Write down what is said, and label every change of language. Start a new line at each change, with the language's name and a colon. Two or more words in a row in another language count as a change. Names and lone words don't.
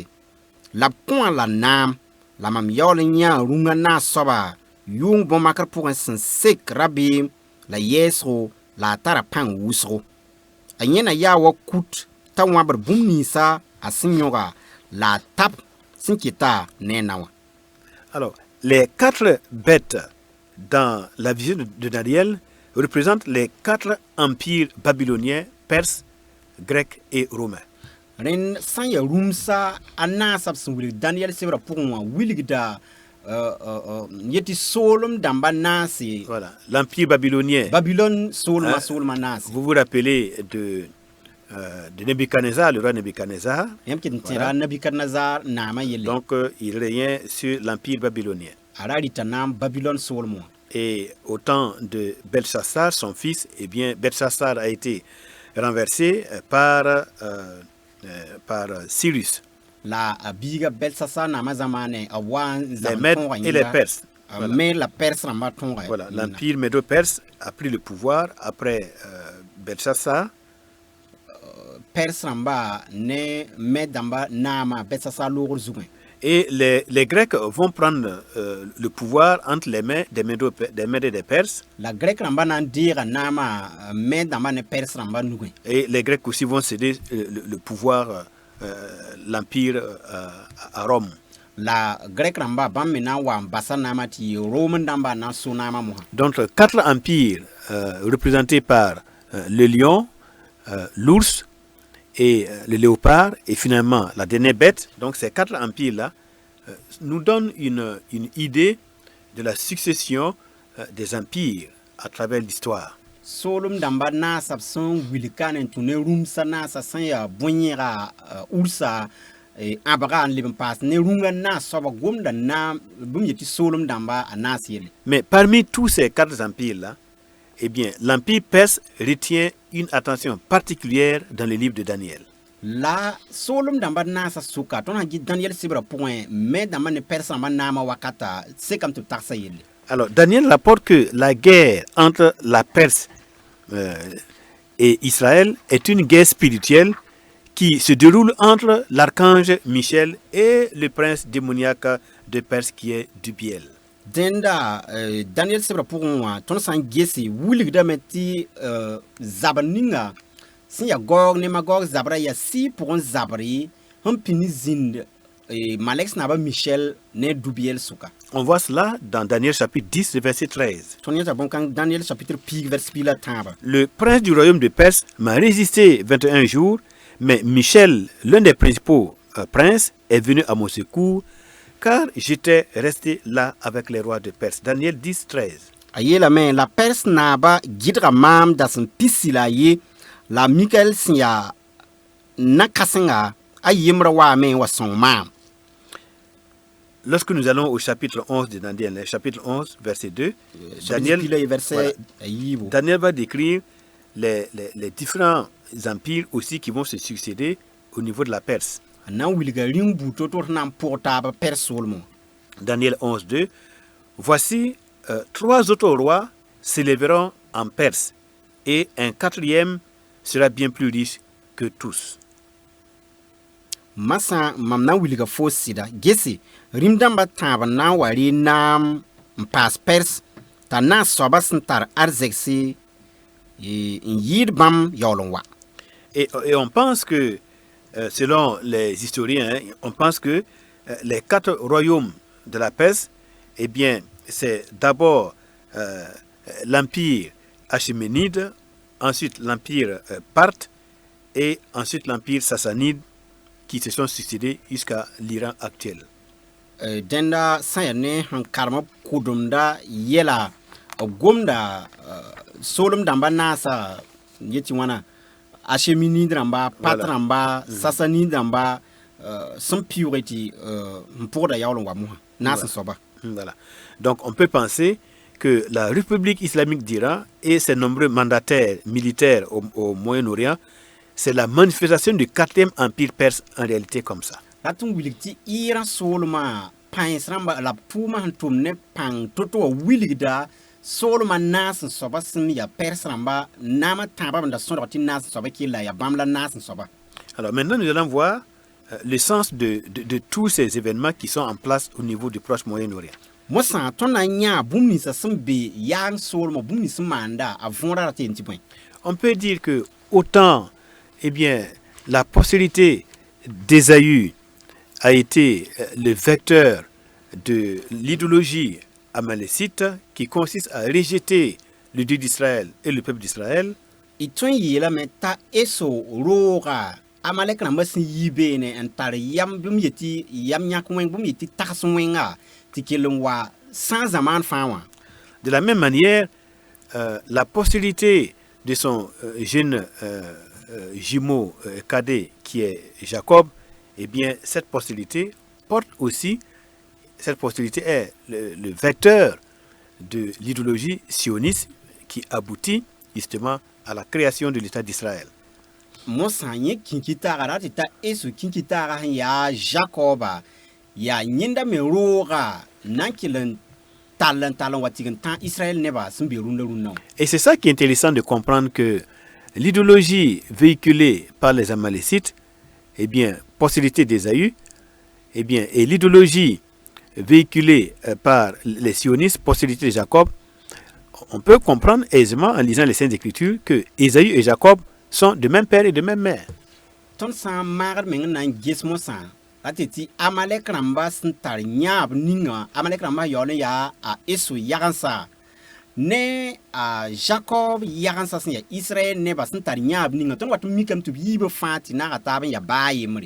Mossi: La b kõ-a la naam la mam yaool n yãa rũngã naas soaba yʋʋng bõn-makr pʋgẽ sẽn sek rabeem la yɛɛsgo la a tara pãng wʋsgo. A yẽna yaa wa kut t'a wãbr bũmb ninsã a sẽn yõga la a tab sẽn keta ne a nawa.
French: Alors, les 4 bêtes dans la vision de Daniel représentent les 4 empires babyloniens, perses, grecs et romains.
Mossi: Rẽnd sã n yaa rũmsa a naasã b sẽn wilg Daniel sebrã pʋgẽ wã wilgda yeti soolem dãmba naase.
French: Voilà, l'empire babylonien.
Mossi: Babylone soolma naase.
French: Vous vous rappelez de Nebuchadnezzar, le roi Nebuchadnezzar.
Mossi: Yãmb kɩt n tẽra Nabukadnezar naamã yelle.
French: Donc, il régnait sur l'empire babylonien.
Mossi: A ra rɩta naam Babylone soolem wã.
French: Et au temps de Belshazzar, son fils, eh bien, Belshazzar a été renversé par Cyrus.
Mossi: La a biiga Belshazzar naamã zamaane a wa n
French: Les
Mossi: zãmb
French: Mèdes
Mossi: tõoga
French: et les Perses. Voilà. Mais la Perse
Mossi: rãmbã tõoga.
French: Voilà, l'empire médo-perse a pris le pouvoir après Belshazzar.
Mossi: Perse rãmba ne Mède dãmba naamã Belshazzar loogr zugẽ.
French: Et les Grecs vont prendre le pouvoir entre les mains des Mèdes et des Perses.
Mossi: La Grec rãmba na n deega naamã Mède dãmba ne Perse rãmba nugẽ.
French: Et les Grecs aussi vont céder le pouvoir, l'empire à Rome.
Mossi: La Grec rãmba bãmb me na n wa n basa naamã tɩ Rome dãmba na n so naamã mosã.
French: Donc 4 empires représentés par le lion, l'ours et le léopard, et finalement la dernière bête. Donc ces 4 empires-là nous donnent une idée de la succession des empires à travers l'histoire.
Mossi: Soolem dãmba naasã b sẽn wilka ne n tũ ne rũmsã naasã sẽn yaa bõe-yẽga ursa ãbga n leb n paas ne rũngã naas soaba gomda naam bũmb yetɩ soolem dãmba a naas yelle.
French: Mais parmi tous ces 4 empires-là, eh bien, l'empire perse retient une attention particulière dans le livre de Daniel.
Mossi: La soolem dãmba naasã sʋka tõnd sã gɩ Daniel sebrã pʋgẽ me dãmba ne Perse rãmbã naamã wakata sekame tɩ b tagsa yelle.
French: Alors, Daniel rapporte que la guerre entre la Perse et Israël est une guerre spirituelle qui se déroule entre l'archange Michel et le prince démoniaque de Perse qui est Dubiel.
Mossi: denda Daniel sebra pʋgẽ wã tõnd sã n gese wilgdame tɩ zabr ninga sẽn ya Gog ne Magog zabra yaa sɩ pʋgẽ zabre sẽn pĩnd zĩnd malek sẽn naaba Michel ne Dubiel sʋka.
French: On voit cela dans Daniel chapitre 10, verset 13.
Mossi: tõnd yẽsa bõn-kãng Daniel chapitre pig vers pila tãaba.
French: Le prince du royaume de Perse m'a résisté 21 jours, mais Michel, l'un des principaux princes, est venu à mon secours, car j'étais resté là avec les rois de Perse. Daniel 10, 13.
Mossi: A yeelame la Perse naaba gɩdga maam da sẽn pisi la a ye la Mikael sẽn yaa na-kãsenga a yembra waame wa sõng maam.
French: Lorsque nous allons au chapitre 11 de Daniel, chapitre 11, verset 2, Daniel,
Mossi: Pila verset
French: voilà,
Mossi: a yiibu.
French: Daniel va décrire les différents empires aussi qui vont se succéder au niveau de la Perse.
Mossi: A na n wilga rĩng buto tɩ d na n pʋg taaba Perse soolmẽ.
French: Daniel 11, 2. Voici 3 autres rois s'élèveront en Perse, et un 4e sera bien plus riche que tous.
Mossi: Masã mam na n wilga fo sɩda gese rĩm dãmbã tãab n na n wa ree naam n paas Perse t'a na n soaba sẽn tar arzegse n yɩɩd bãmb yaool n wa.
French: Et on pense que, selon les historiens, hein, on pense que les 4 royaumes de la Perse, eh bien, c'est d'abord l'empire achéménide, ensuite l'empire parthe, et ensuite l'empire sassanide, qui se sont succédés jusqu'à l'Iran actuel.
Mossi: Dẽnda sã n yaa ne sẽn karema kʋdemda yɛla gomda soolem dãmba naasa n yetɩ wãna Achéménide rãmba, Pat rãmba, Sassanide rãmba sẽn pɩʋʋge tɩ n pʋgda yaool n wa mosã naas n soaba.
French: Voilà. Donc on peut penser que la République islamique d'Iran et ses nombreux mandataires militaires au Moyen-Orient, c'est la manifestation du 4e empire perse en réalité comme ça.
Mossi: La tɩ n wilg tɩ Iran soolmã pãens rãmba la b pʋʋmã sẽn tʋm ne pãng to-to wa wilgda soolmã naas n soaba sẽn ya Perse rãmba naamã tãabã n da sõdg tɩ naas n soaba kella ya bãmb la naas n soaba.
French: Alors maintenant, nous allons voir le sens de tous ces événements qui sont en place au niveau du proche Moyen-Orient.
Mossi: Mosã tõnd na n yãa bũmb ninsã sẽn be yaang soolmã bũmb nins sẽn maanda a võora ra tɩ yen tɩ bõe.
French: On peut dire que autant, eh bien, la postérité d'Ésaü a été le vecteur de l'idéologie amalécite qui consiste à rejeter le Dieu d'Israël et le peuple d'Israël.
Mossi: Y tõe n yeelame t'a eso rooga amalek rãmbã sẽn yi beene n tar yam bũmb yetɩ yam yãk wẽng bũmb yetɩ tags wẽnga tɩ kell n wa sã zamaan fãa wã.
French: De la même manière, la postérité de son jeune jumeau cadet qui est Jacob, eh bien, cette postérité porte aussi, cette postérité est le vecteur de l'idéologie sioniste qui aboutit justement à la création de l'État d'Israël.
Mossi: Mosã yẽ kĩnki taaga ra tɩ t'a eso kĩnki taaga sẽn yaa Jacoba yaa yẽndame rooga na n kell n tall n wa tɩg n tã Israël nebã sẽn be rũndã rũndã wã.
French: Et c'est ça qui est intéressant de comprendre que l'idéologie véhiculée par les Amalécites, eh bien, postérité d'Ésaü, eh bien, et l'idéologie véhiculée par les sionistes, postérité de Jacob, on peut comprendre aisément en lisant les Saintes Écritures que Ésaü et Jacob sont de même père et de même mère.
Mossi: Tõnd sã n maagd meng n na n ges mosã ra tɩ tɩ amalek rãmba sẽn tar yãab ninga amalek rãmbã yaool n yaa a eso yagensa ne a Jacob yagensa sẽn ya Israël nebã sẽn tar yãab ninga tõnd wat n mikame tɩ b yiibã fãa tɩ naaga taab n ya baa yembre.